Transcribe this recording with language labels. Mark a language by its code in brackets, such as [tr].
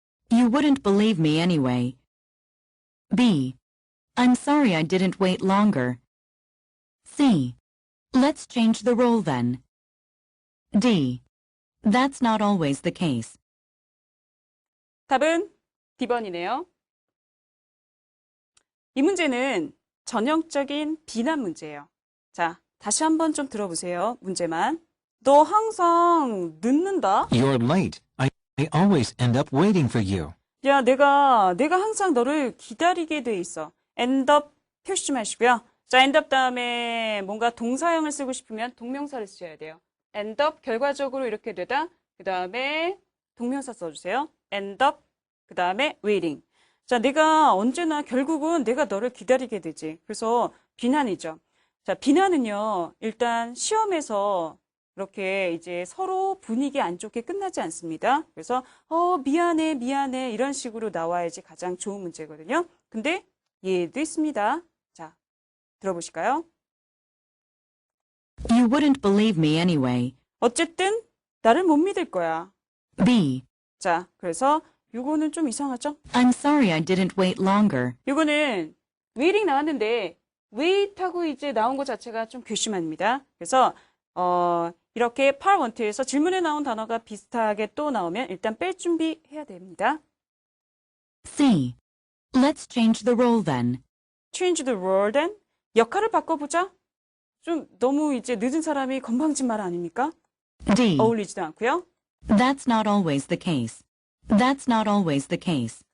[en] You wouldn't believe me anyway. B. I'm sorry I didn't wait longer. C. Let's change the role then. D. That's not always the case. [ko] 답은 D번이네요. 이 문제는 전형적인 비난 문제예요. 자, 다시 한번 좀 들어보세요. 문제만. 너 항상 늦는다? [en] You're late. I always end up waiting for you. [ko] 야, 내가 항상 너를 기다리게 돼 있어. end up 표시 좀 하시고요. 자, end up 다음에 뭔가 동사형을 쓰고 싶으면 동명사를 쓰셔야 돼요. end up 결과적으로 이렇게 되다. 그 다음에 동명사 써주세요. end up 그 다음에 waiting. 자, 내가 언제나 결국은 내가 너를 기다리게 되지. 그래서 비난이죠. 자, 비난은요, 일단 시험에서 이렇게 이제 서로 분위기 안 좋게 끝나지 않습니다. 그래서, 미안해, 미안해. 이런 식으로 나와야지 가장 좋은 문제거든요. 근데 얘도 있습니다. 자, 들어보실까요? [en] You wouldn't believe me anyway. [ko] 어쨌든, 나를 못 믿을 거야. [en] B. [ko] 자, 그래서 요거는 좀 이상하죠? [en] I'm sorry I didn't wait longer. [ko] 요거는 waiting 나왔는데 wait 하고 이제 나온 것 자체가 좀 괘씸합니다. 그래서 이렇게 part 1, 2에서 질문에 나온 단어가 비슷하게 또 나오면 일단 뺄 준비해야 됩니다. [en] C. Let's change the role then. change the role then. [ko] 역할을 바꿔보자. 좀 너무 이제 늦은 사람이 건방진 말 아닙니까? [en] D. [ko] 어울리지도 않고요. [en] That's not always the case. That's not always the case.